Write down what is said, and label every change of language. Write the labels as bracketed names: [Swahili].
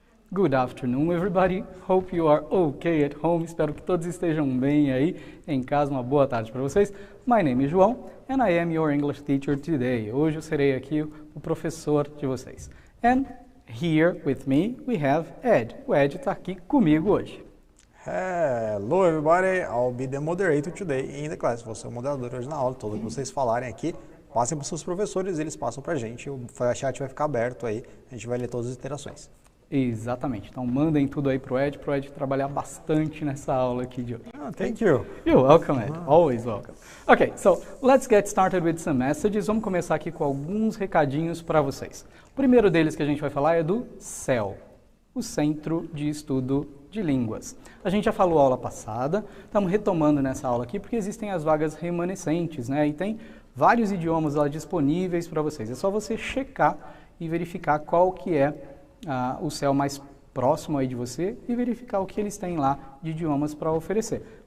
[English] Good afternoon, everybody. Hope you are okay at home. [Portuguese] Espero que todos estejam bem aí em casa. Uma boa tarde para vocês. [English] My name is João and I am your English teacher today. [Portuguese] Hoje eu serei aqui o professor de vocês. [English] And here with me we have Ed. [Portuguese] O Ed está aqui comigo hoje. [English] Hello everybody, I'll be the moderator today in the class. [Portuguese] Vou ser o moderador hoje na aula. Tudo que vocês falarem aqui, passem para os seus professores, eles passam para a gente. O chat vai ficar aberto aí, a gente vai ler todas as interações. Exatamente. Então mandem tudo aí pro Ed trabalhar bastante nessa aula aqui de hoje. [English] Oh, thank you. You're welcome, Ed. Always welcome. Okay, so let's get started with some messages. [Portuguese] Vamos começar aqui com alguns recadinhos para vocês. O primeiro deles que a gente vai falar é do CEL, o Centro de Estudo de Línguas. A gente já falou aula passada, estamos retomando nessa aula aqui porque existem as vagas remanescentes, né? E tem vários idiomas lá disponíveis para vocês. É só você checar e verificar qual que é o CEL mais próximo aí de você e verificar o que eles têm lá de idiomas para oferecer.